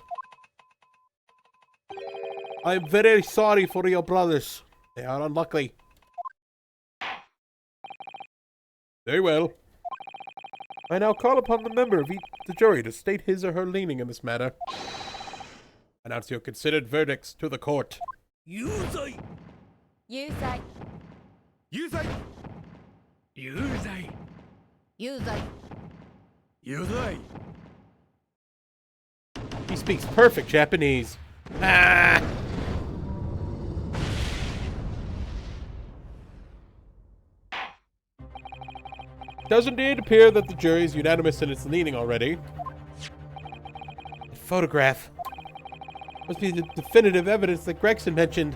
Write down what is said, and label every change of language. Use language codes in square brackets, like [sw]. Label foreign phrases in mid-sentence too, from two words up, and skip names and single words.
[en] I'm very sorry for your brothers. They are unlucky. Very well. I now call upon the member of the jury to state his or her leaning in this matter. Announce your considered verdicts to the court. Yuzai! Yuzai. [ja] Yuzai! Yuzai! [en] Yuzai. Yuzai! He speaks perfect Japanese. Ah! Does indeed appear that the jury is unanimous in its leaning already. The photograph must be the definitive evidence that Gregson mentioned.